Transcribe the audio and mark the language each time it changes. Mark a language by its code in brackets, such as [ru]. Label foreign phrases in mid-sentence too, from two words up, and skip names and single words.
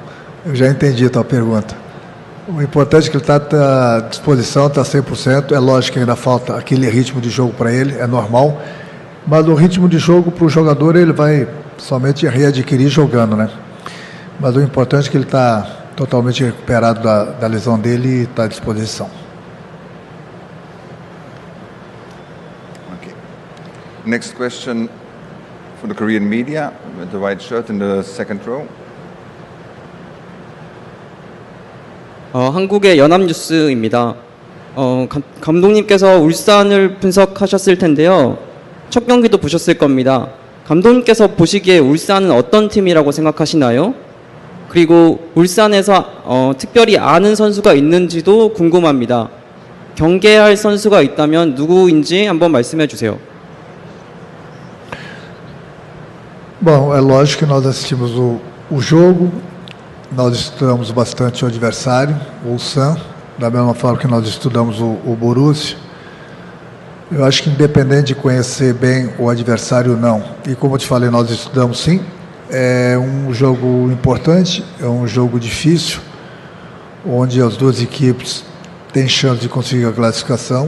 [pt] Eu já entendi a tua pergunta. O importante é que ele está à disposição, está 100%. É lógico que ainda falta aquele ritmo de jogo para ele, é normal. Mas o ritmo de jogo para o jogador ele vai somente readquirir jogando, né? Mas o importante é que ele está totalmente recuperado da lesão dele e está à disposição. [en] Okay. Next question for the Korean media with the white shirt in the second row. [ko] 한국의 연합뉴스입니다. 감독님께서 울산을 분석하셨을 텐데요. 첫 경기도 보셨을 겁니다. 감독님께서 보시기에 울산은 어떤 팀이라고 생각하시나요? 그리고 울산에서 특별히 아는 선수가 있는지도 궁금합니다. 경계할 선수가 있다면 누구인지 한번 말씀해 주세요. [pt] Bom, é lógico que nós assistimos o jogo, nós estudamos bastante o adversário, o Ulsan, da mesma forma que nós estudamos o Borussia. Eu acho que independente de conhecer bem o adversário ou não, e como eu te falei, nós estudamos sim, é um jogo importante, é um jogo difícil, onde as duas equipes têm chance de conseguir a classificação.